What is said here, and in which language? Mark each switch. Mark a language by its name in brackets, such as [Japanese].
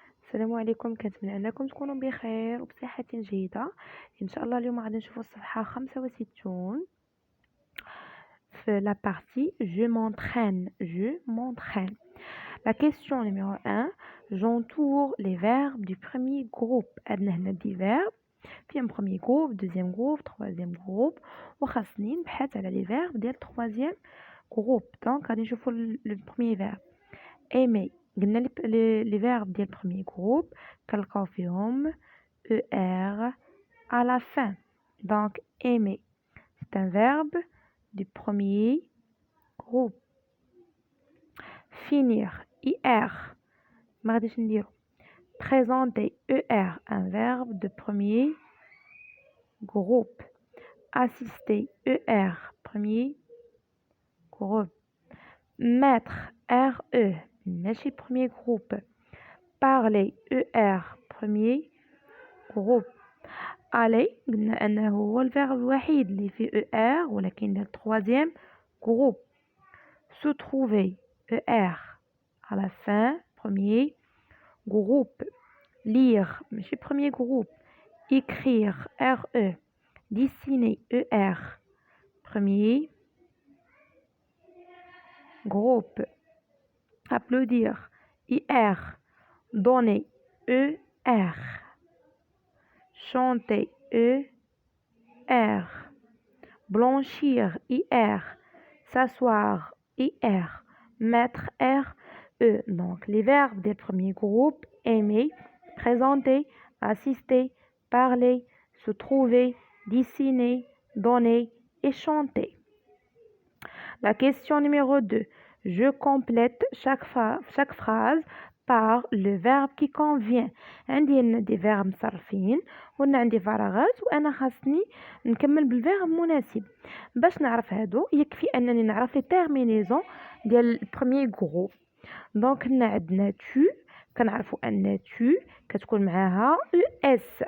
[Arabic] السلام عليكم، كنتمنى انكم تكونوا بخير وبصحة جيدة. ان شاء الله اليوم غادي نشوفوا الصفحة 65 في [French] la partie je m'entraîne. La question numéro 1, j'entoure les verbes du premier groupe. [Arabic] عندنا هنا دي [French] verb في un premier groupe, deuxième groupe, troisième groupe [Arabic] وخاصني نبحث على [French] les verbes ديال troisième groupe. donc غادي نشوفوا le premier verbe aimer. قلنا les verbes ديال premier groupe [Arabic] كنلقاو فيهم [French] er à la fin. donc aimer c'est un verbe du premier groupe. [Arabic] finir ir ما غاديش نديرو. [French] présenter er un verbe de premier groupe. assister er premier groupe. mettre re ماشي premier groupe. parler er premier groupe. [Arabic] aller قلنا أنه هو الفعل الوحيد اللي فيه er ولكن [French] troisième groupe. se trouver er à la fin premier groupe. lire ماشي premier groupe. écrire re. dessiner er premier groupe. applaudir ir. donner er. chanter er. blanchir ir. s'asseoir ir. mettre re. donc les verbes des premiers groupes aimer, présenter, assister, parler, se trouver, dessiner, donner et chanter. La question numéro 2. Je complète chaque phrase par le verbe qui convient. [Arabic] عندي هنا دي verbe مصرفين وهنا عندي فراغات وانا خاصني نكمل بالفيرب مناسب. باش نعرف هادو يكفي انني نعرف لي تيرمينيزون ديال البروميير جروب. دونك هنا عندنا [French] tu [Arabic] كنعرفوا ان tu كتكون معاها اس.